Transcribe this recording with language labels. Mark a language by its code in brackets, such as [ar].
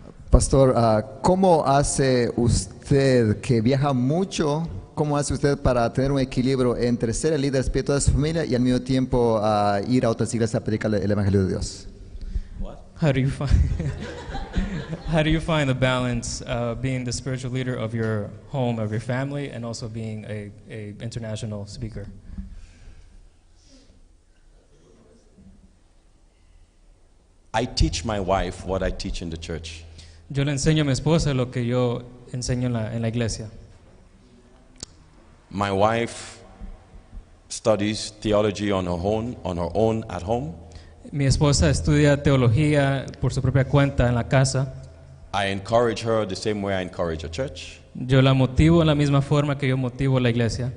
[es] Pastor, ¿cómo hace usted que viaja mucho? ¿Cómo hace usted para tener un equilibrio entre ser el líder espiritual de su familia y al mismo tiempo ir a otras iglesias a predicar el Evangelio de Dios? [en] How do you find how do you find the balance being the spiritual leader of your home, of your family, and also being a international speaker? I teach my wife what I teach in the church. [es] Yo le enseño a mi esposa lo que yo enseño en la iglesia. [en] My wife studies theology on her own at home. [es] Mi esposa estudia teología por su propia cuenta en la casa. [en] I encourage her the same way I encourage a church. [es] Yo la motivo en la misma forma que yo motivo la iglesia.